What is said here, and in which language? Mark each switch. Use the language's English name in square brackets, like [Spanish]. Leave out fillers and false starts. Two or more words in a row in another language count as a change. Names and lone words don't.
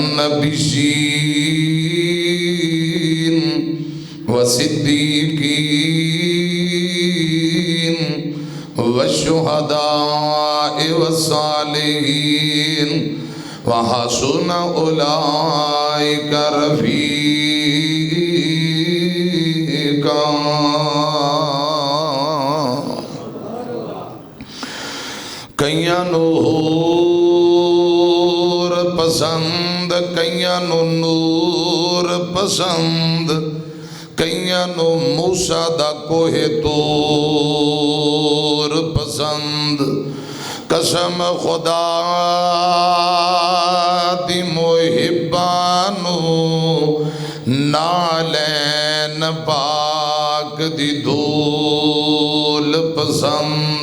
[Arabic] النبيين والصديقين والشهداء والصالحين وحسن أولئك رفيقا۔ [Punjabi] کئیاں نور پسند کئیاں نور پسند کئیاں موسیٰ دا کوہ طور پسند۔ قسم خدا دی محبانو نالین پاک دی دھول پسند۔